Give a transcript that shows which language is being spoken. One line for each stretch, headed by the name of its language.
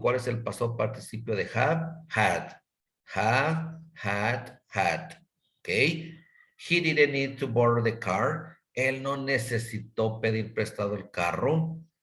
Spanish: ¿Cuál es el pasado participio de have?
English: Had. Have, had. ¿Ok? He didn't need to borrow the car.
Spanish: Él no necesitó pedir prestado el carro.